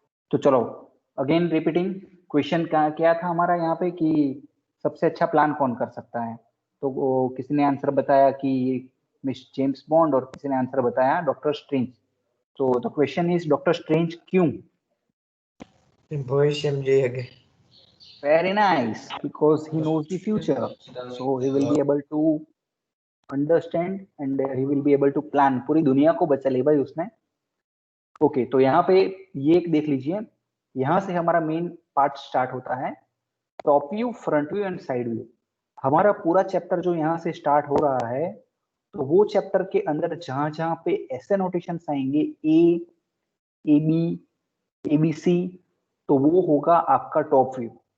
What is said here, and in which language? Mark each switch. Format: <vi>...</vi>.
<hi>तो चलो again repeating, question क्या था हमारा यहाँ पे कि सबसे अच्छा प्लान कौन कर सकता है। तो वो किसी ने आंसर बताया कि मिस जेम्स बॉन्ड और किसी ने आंसर बताया डॉक्टर स्ट्रेंज। तो</hi> <en>the question is</en> <hi>doctor strange क्यों? भविष्य में जाएंगे।</hi> <en>Very nice, because he knows the future, so he will be able to understand and he will be able to plan।</en> <hi>पूरी दुनिया को बचा ली भाई उसने। ओके, तो यहाँ पे ये एक देख लीजिए, यहाँ से हमारा मेन पार्ट स्टार्ट होता है, top view, front view and side view. हमारा पूरा चैप्टर जो यहाँ से स्टार्ट हो रहा है, तो वो चैप्टर के अंदर जहां जहां पे ऐसे नोटेशन आएंगे ए बी ABC, तो वो होगा आपका टॉप व्यू।</hi>